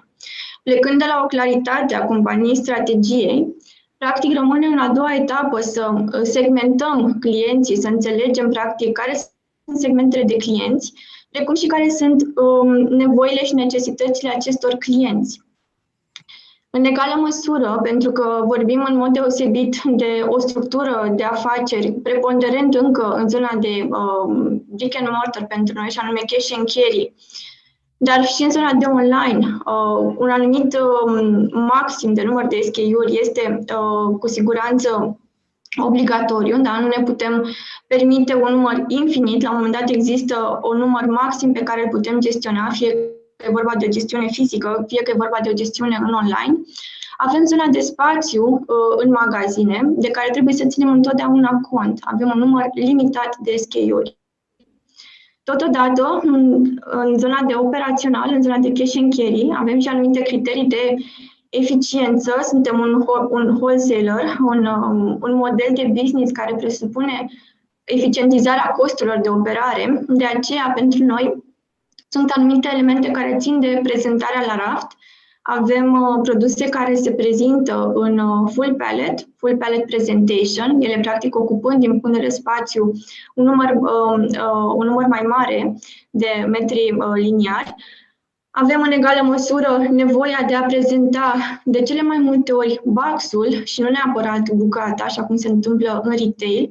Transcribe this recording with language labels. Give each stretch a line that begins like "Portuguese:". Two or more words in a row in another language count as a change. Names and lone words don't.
Romanian: Plecând de la o claritate a companiei strategiei, practic rămâne în a doua etapă să segmentăm clienții, să înțelegem practic care sunt segmentele de clienți, precum și care sunt nevoile și necesitățile acestor clienți. În egală măsură, pentru că vorbim în mod deosebit de o structură de afaceri preponderent încă în zona de
English: brick and mortar
Romanian: pentru noi, și anume
English: cash and carry,
Romanian: dar și în zona de online, un anumit maxim de număr de SKU-uri este cu siguranță obligatoriu, dar nu ne putem permite un număr infinit. La un moment dat există un număr maxim pe care îl putem gestiona, fie că e vorba de o gestiune fizică, fie că e vorba de o gestiune în online. Avem zona de spațiu în magazine, de care trebuie să ținem întotdeauna cont. Avem un număr limitat de SKU-uri. Totodată, în zona de operațional, în zona de
English: cash and carry,
Romanian: avem și anumite criterii de eficiență. Suntem un wholesaler, un model de business care presupune eficientizarea costurilor de operare. De aceea, pentru noi, sunt anumite elemente care țin de prezentarea la raft. Avem produse care se prezintă în
English: full pallet presentation,
Romanian: ele practic ocupând din punct de spațiu un număr mai mare de metri liniari. Avem în egală măsură nevoia de a prezenta de cele mai multe ori box-ul și nu neapărat bucata, așa cum se întâmplă în retail.